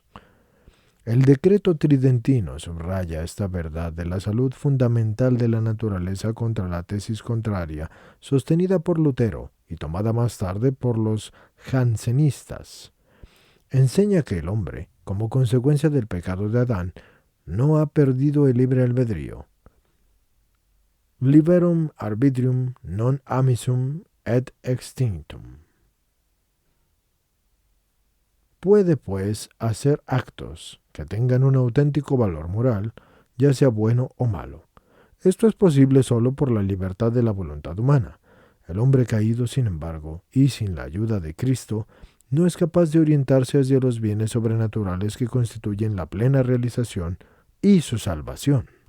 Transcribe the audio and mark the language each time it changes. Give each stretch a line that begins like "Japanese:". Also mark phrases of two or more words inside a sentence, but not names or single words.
Spanish: El decreto tridentino subraya esta verdad de la salud fundamental de la naturaleza contra la tesis contraria, sostenida por Lutero y tomada más tarde por los jansenistas. Enseña que el hombre, como consecuencia del pecado de Adán, no ha perdido el libre albedrío.
Latin: Liberum arbitrium non amissum et extinctum.
Spanish: puede pues hacer actos que tengan un auténtico valor moral, ya sea bueno o malo. Esto es posible solo por la libertad de la voluntad humana. El hombre caído, sin embargo, y sin la ayuda de Cristo, no es capaz de orientarse hacia los bienes sobrenaturales que constituyen la plena realización y su salvación.